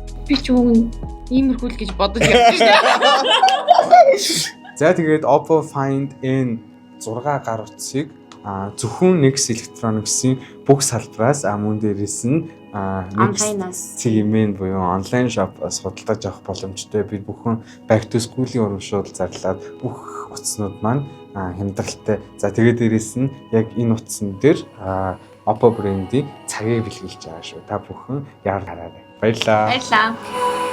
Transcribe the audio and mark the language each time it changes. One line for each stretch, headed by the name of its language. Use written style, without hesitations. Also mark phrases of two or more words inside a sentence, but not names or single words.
Mongolian: Би ч уг иймэрхүү л гэж бодож явж байна. За тэгээд Oppo Find N 6 гар утсыг зөвхөн Nex Electronics-ийн бүх салбараас мөн дээрээс нь Онлайнаас цэгмэн буюу онлайн шопоос худалдаж авах боломжтой. Бид бүхэн
English: back to school-
Mongolian: ийн урамшуул зарлаад бүх утаснууд маань хямдралтай. За тэгээд дээрээс нь яг энэ утсан дээр Oppo брендийн цагийг бэлгэлж байгаа шүү. Та бүхэн яар гараарай. Баярлалаа. баярлалаа.